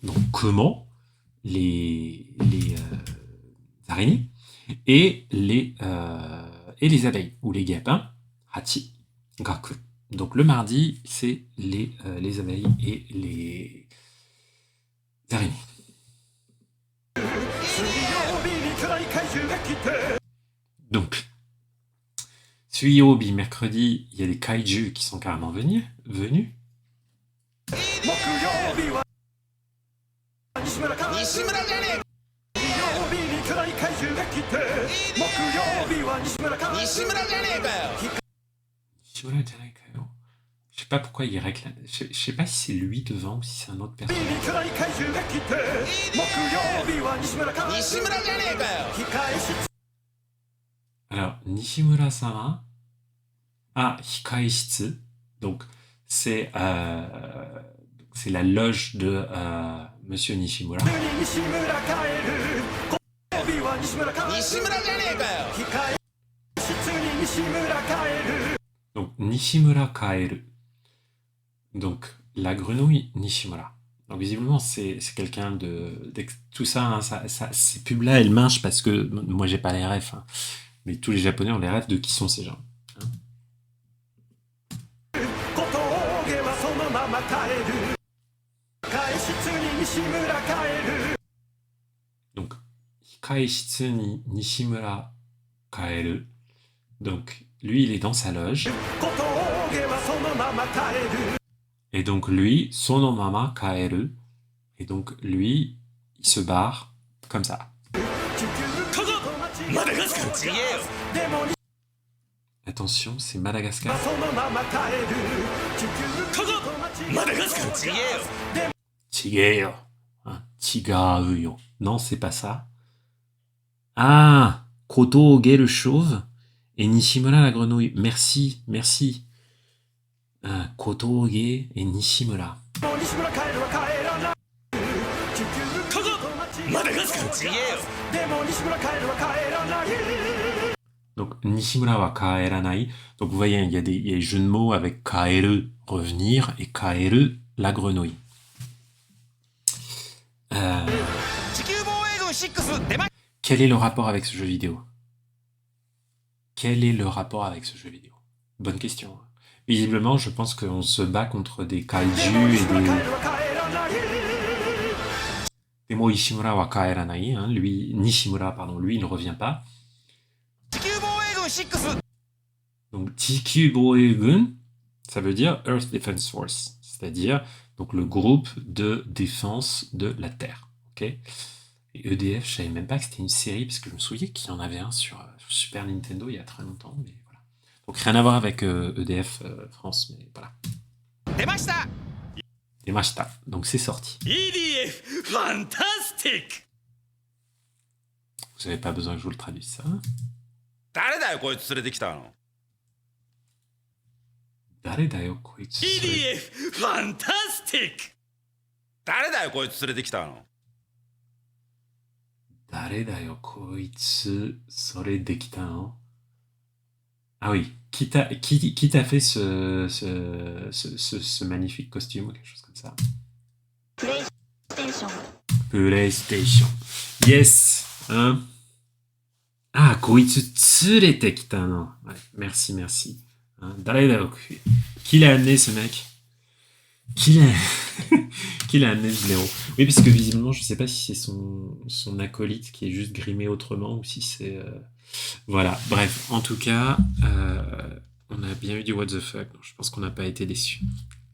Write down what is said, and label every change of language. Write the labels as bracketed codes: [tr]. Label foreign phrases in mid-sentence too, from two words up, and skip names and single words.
[fr] donc comment les araignées, et les abeilles, ou les guêpes, hein, hachi, gaku. Donc le mardi, c'est les abeilles et les araignées. [ja] 水曜日に巨大怪獣が来て [fr] Donc, Suiyobi, mercredi, il y a des kaiju qui sont carrément venus. [ja] 木曜日は西村か西村じゃね水曜日に巨大怪獣が来て木曜日は西村かえ西村じゃねえかよシムラじゃなかよ. [fr] Je sais pas pourquoi il réclame. Je sais pas si c'est lui devant ou si c'est un autre [ja] 日 [fr] personnage. [ja] に巨大怪獣が来て木曜日は西村か西村じゃねえかよ控え室 [fr] Alors, Nishimura-sama. Ah, Hikaishitsu. Donc, c'est la loge de Monsieur Nishimura. [ja] に西村帰る木曜日は西村か西村じゃねえかよ控え室に西村帰る [fr] Donc, Nishimura Kaeru. Donc, la grenouille Nishimura. Donc, visiblement, c'est quelqu'un tout ça, hein, ces pubs-là, elles marchent parce que moi, j'ai pas les refs. Hein. Mais tous les Japonais ont les refs de qui sont ces gens. Hein. [ja] 小峠はそのまま帰る控え室に西村帰る [fr] Donc, [ja] 控え室に西村帰る. [fr] Donc, lui, il est dans sa loge. [ja] 小峠はそのまま帰る [fr] Et donc, lui, [ja] そのまま帰る. [fr] Et donc, lui, il se barre comme ça. [ja] 地球と街マダガスカルちげえよでも西 [fr] Attention, c'est Madagascar. [ja] はそのまま帰る地球と街マダガスカルちげえよ [fr] Chigeyo. Hein, Chigauyo. Non, c'est pas ça. Ah, Kotoge le chauve et Nishimura la grenouille. Merci, merci. Kotoge et Nishimura. [ja] もう西村帰るは帰らない地球と街マダガスカルちげえよでも西村帰るは帰らない [fr] Donc, [ja] 西村は帰らない. [fr] Donc, vous voyez, il y a des jeux de mots avec kaeru, revenir, et kaeru, la grenouille. [ja] 地球防衛軍6出ま [fr] Quel est le rapport avec ce jeu vidéo? Quel est le rapport avec ce jeu vidéo? Bonne question. Hein. Visiblement, je pense qu'on se bat contre des kaiju [ja] でも [fr] et [ja] 西村帰 [fr] des... [ja] るは帰らないでもイシムラは帰らない. [fr] Hein. Lui, Nishimura, pardon, lui, il ne revient pas. [ja] 地球防衛軍6 [fr] Donc, [ja] 地球防衛軍, [fr] ça veut dire [en] Earth Defense Force, [fr] c'est-à-dire donc le groupe de défense de la Terre. Ok. Et EDF, je savais même pas que c'était une série parce que je me souviens qu'il y en avait un sur Super Nintendo il y a très longtemps, mais voilà. Donc rien à voir avec EDF France, mais voilà. [ja] 出ました [fr] Et Mashita, donc c'est sorti. [ja] EDF ファンタスティック [fr] Vous n'avez pas besoin que je vous le traduise ça. [ja] 誰だよこいつ連れてきたの誰だよこいつ. EDF ファンタスティック誰だよこいつ連れてきたの誰だよこいつそれできたの. [fr] Ah oui, qui t'a fait ce magnifique costume ou quelque chose comme ça? PlayStation. Yes. Hein? [ja] あ、こいつ連れてきたの. [fr] Ouais, merci, merci. Hein, [ja] 誰だよく. [fr] Qui l'a amené ce mec? Qui l'a amené ce blaireau? Oui, parce que visiblement, je sais pas si c'est son acolyte qui est juste grimé autrement ou si c'est... Voilà, bref, en tout cas, on a bien eu du [en] what the fuck, [fr] donc je pense qu'on n'a pas été déçus.